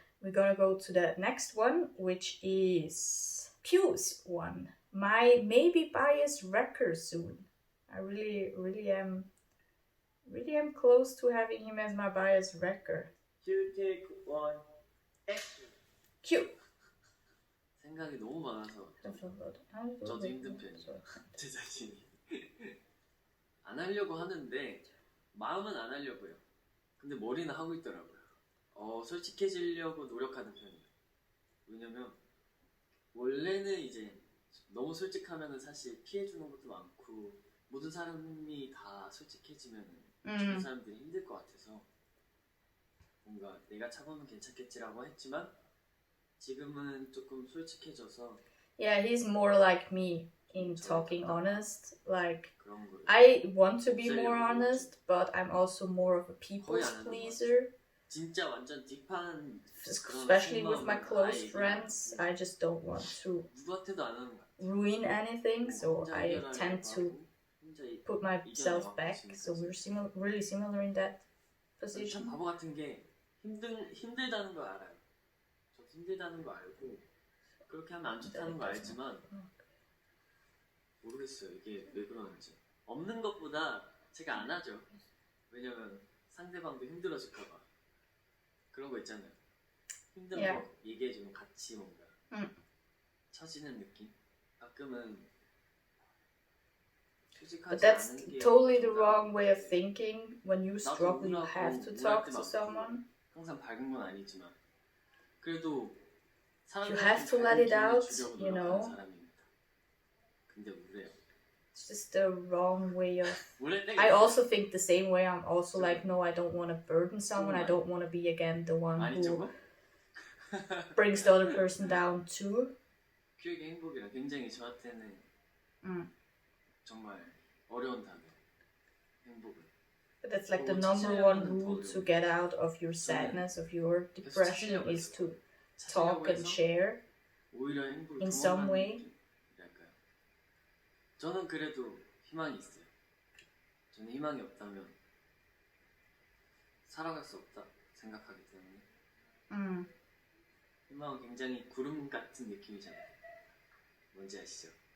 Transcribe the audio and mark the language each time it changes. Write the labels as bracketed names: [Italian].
[English] We're gonna go to the next one, which is Pew's one. My maybe bias wrecker soon. I really am close to having him as my bias wrecker. You take one action. Q. [Korean] 생각이 너무 많아서 저도 힘든 편이에요. 제 자신이 안 하려고 하는데 마음은 안 하려고요. 근데 머리는 하고 있더라고요. 솔직해지려고 노력하는 편이에요. 왜냐면 원래는 이제 너무 솔직하면은 사실 피해주는 것도 많고 모든 사람이 다 솔직해지면은 주변 사람들이 힘들 것 같아서 뭔가 내가 참으면 괜찮겠지라고 했지만 지금은 조금 솔직해져서 [English] Yeah, he's more like me in talking honest. Like, I want to be more honest, but I'm also more of a people's pleaser. [Korean] 진짜 완전 딥한 [English] Especially with my close friends, I just don't want to ruin anything, so I tend to put myself back. So we're really similar in that position. [Korean] 참 바보 같은 게 힘들다는 걸 알아요. 저 힘들다는 거 알고 그렇게 하면 안 좋다는 거 알지만 모르겠어요. 이게 왜 그러는지. 없는 것보다 제가 안 하죠. 왜냐면 상대방도 힘들어질까 봐. 그런 거 있잖아요. 힘든 거 얘기해주면 같이 뭔가 처지는 느낌? 가끔은 [English] But that's totally the wrong way of thinking. When you struggle, you have to talk to someone. [Korean] 항상 밝은 건 아니지만 그래도 [English] you have to let it out, you know. [Korean] 근데 우울해요. [English] It's just the wrong way of... I also think the same way. I'm also like, no, I don't want to burden someone. I don't want to be, again, the one who brings the other person down too. [Korean] 퓨의 행복이란 굉장히 저한테는 정말 어려운 단어. 행복은. [English] But that's like the number one rule to get out of your sadness, of your depression, is to talk and share in some way. [Korean] 저는 그래도 희망이 있어요. 저는 희망이 없다면 살아갈 수 없다 생각하기 때문에 희망은 굉장히 구름 같은 느낌이잖아요. 뭔지 아시죠?